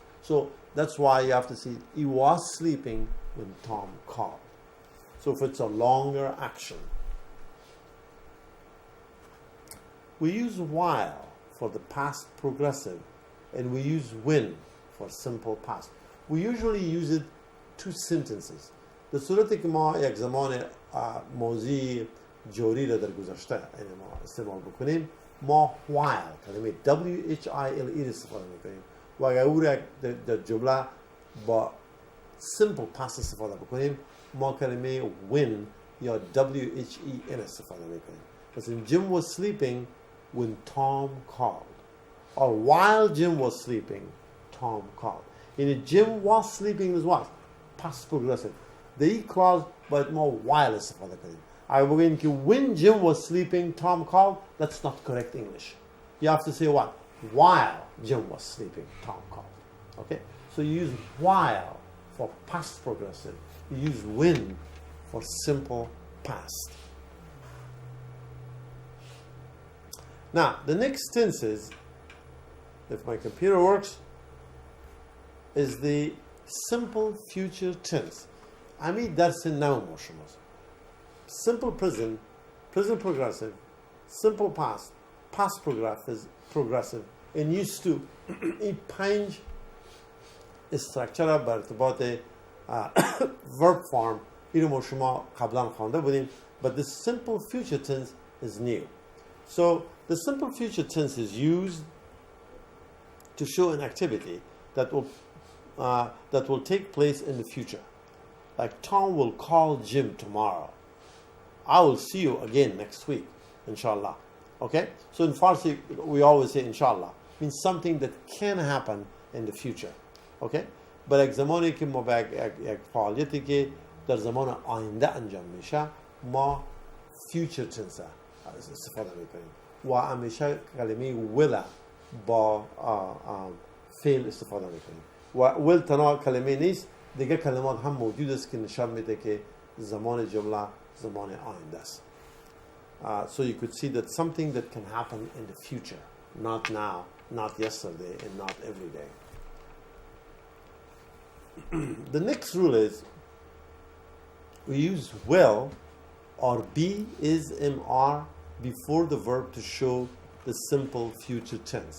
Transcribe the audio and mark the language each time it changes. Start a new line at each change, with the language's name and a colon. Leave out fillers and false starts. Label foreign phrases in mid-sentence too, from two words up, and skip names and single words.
English: So that's why you have to see he was sleeping when Tom called. So if it's a longer action. We use while for the past progressive, and we use when for simple past. We usually use it two sentences.
Persian: در صورتی که ما یک زمان موضوع جوری را در گذشته یعنی ما استعمال بکنیم، ما while کلمه WHILE استفاده میکنیم و اگر او را در جمله با
English: simple past
Persian: استفاده بکنیم، ما کلمه when یا WHEN استفاده میکنیم. مثلا
English: Jim was sleeping when Tom called, or while Jim was sleeping, Tom called. In Jim was sleeping is what? Past progressive. The clause
Persian: باید ما while استفاده کنیم. اگر بگیم که
English: when Jim was sleeping, Tom called, that's not correct English. You have to say what? While Jim was sleeping, Tom called. Okay? So you use while for past progressive. You use when for simple past. Now, the next tense is, if my computer works, is the simple future tense. Ami darsin now motions. Simple present, present progressive, simple past, past progressive, and used to.
Persian: این 5 استراکچر بر ارتباط
English: verb form
Persian: اینو ما شما قبلا خوانده بودیم.
English: But the simple future tense is new. So the simple future tense is used to show an activity that will take place in the future. Like Tom will call Jim tomorrow. I will see you again next week, inshallah. Okay? So in Farsi, we always say inshallah. Means something that can happen in the future. Okay? But
Persian: یک زمانی که ما به یک فعالیتی که در زمان آینده انجام میشه، ما
English: future tense
Persian: استفاده میکنیم و همیشه کلمه will با فعل استفاده میکنیم و will تنها کلمه نیست، دیگه کلمات هم موجود است که نشان میده که زمان جمله زمان آینده است.
English: So you could see that something that can happen in the future, not now, not yesterday, and not every day. The next rule is we use will or be, is, am, are before the verb to show the simple future tense.